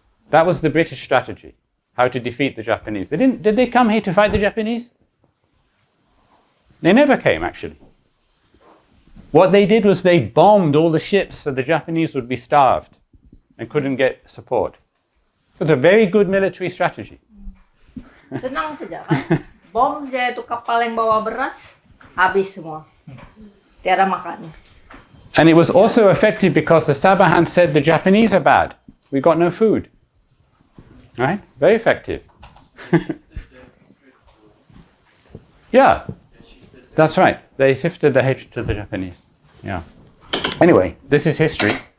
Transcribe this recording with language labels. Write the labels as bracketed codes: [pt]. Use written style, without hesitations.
[en] That was the British strategy, how to defeat the Japanese. Did they come here to fight the Japanese? They never came, actually. What they did was they bombed all the ships so the Japanese would be starved and couldn't get support. It was a very good military strategy. [ms] Senang saja kan. Bom saja itu kapal yang bawa beras, habis semua. Tiada makan. [en] And it was also effective because the Sabahans said the Japanese are bad. We got no food. Right? Very effective. Yeah, that's right. They shifted the hatred to the Japanese. Yeah. Anyway, this is history.